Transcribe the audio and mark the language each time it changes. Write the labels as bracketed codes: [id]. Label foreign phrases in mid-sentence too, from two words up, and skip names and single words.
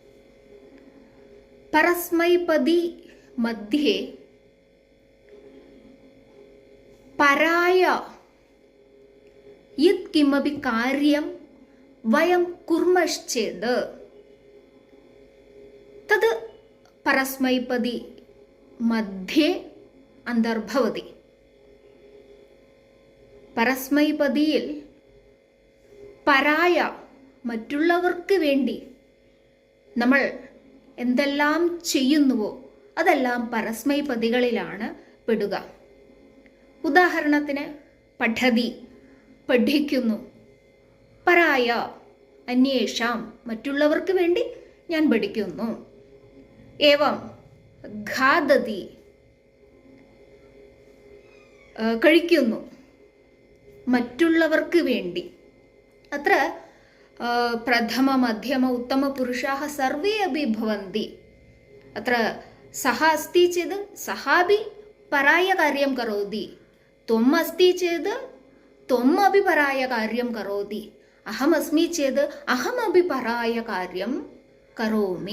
[sa] परस्मैपदी मध्ये पराय यत् किमपि कार्यं वयं कुर्मश्चेत् तद् परस्मैपदी मध्ये अन्तर्भवति। [ml] പരസ്മൈപദിയിൽ പരായ മറ്റുള്ളവർക്ക് വേണ്ടി നമ്മൾ എന്തെല്ലാം ചെയ്യുന്നുവോ അതെല്ലാം പരസ്മൈപദികളിലാണ് പെടുക. ഉദാഹരണത്തിന് പഠതി പഠിക്കുന്നു, [sa] പരായ അന്യേഷാം [ml] മറ്റുള്ളവർക്ക് വേണ്ടി ഞാൻ പഠിക്കുന്നു. [sa] ഏവം ഖാദതി [ml] കഴിക്കുന്നു മറ്റുള്ളവർക്ക് വേണ്ടി. [sa] അത്ര പ്രഥമ മധ്യമ ഉത്തമ പുരുഷാः സർവേ अपि भवन्ति. अत्र सः अस्ति चेत् सः अपि परायकार्यं करोति, त्वम् अस्ति चेत् त्वम् अपि परायकार्यं करोति, अहमस्मि चेत् अहमपि परायकार्यं करोमि.